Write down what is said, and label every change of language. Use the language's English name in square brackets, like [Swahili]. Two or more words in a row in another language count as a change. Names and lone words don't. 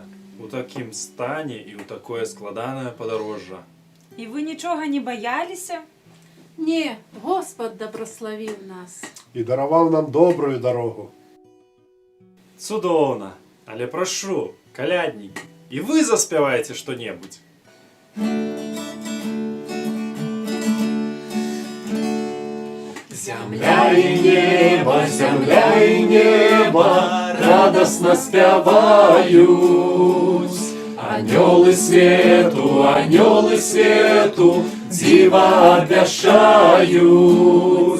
[Belarusian] У такім стане і ў такое складанае падарожжа. І вы нічога не баяліся? [Ukrainian] Не, Господ добрословил нас. І дарував нам добрую дорогу. [Belarusian] Цудоўна, але прашу, каляднікі, і вы заспявайце што-небудзь. [Ukrainian] Земля и небо радостно спевают. Ангелы свету, дива обвящают.